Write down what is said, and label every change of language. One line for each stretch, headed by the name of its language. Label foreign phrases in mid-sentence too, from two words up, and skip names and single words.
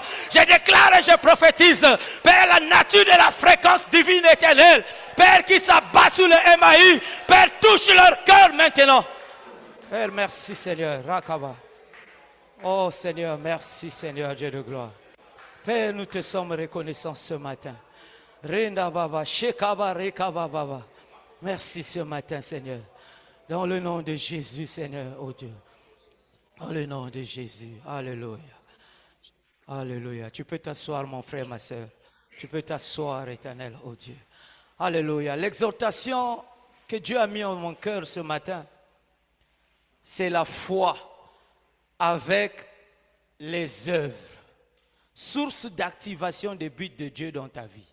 French: Je déclare et je prophétise. Père, la nature de la fréquence divine éternelle. Père, qui s'abat sur le MAI. Père, touche leur cœur maintenant. Père, merci, Seigneur. Rakaba. Oh Seigneur, merci Seigneur Dieu de gloire. Père, nous te sommes reconnaissants ce matin. Renda baba, shekaba, rekaba baba. Merci ce matin Seigneur. Dans le nom de Jésus Seigneur, oh Dieu. Dans le nom de Jésus. Alléluia. Alléluia. Tu peux t'asseoir mon frère, ma soeur. Tu peux t'asseoir éternel, oh Dieu. Alléluia. L'exhortation que Dieu a mis en mon cœur ce matin, c'est la foi avec les œuvres, source d'activation des buts de Dieu dans ta vie.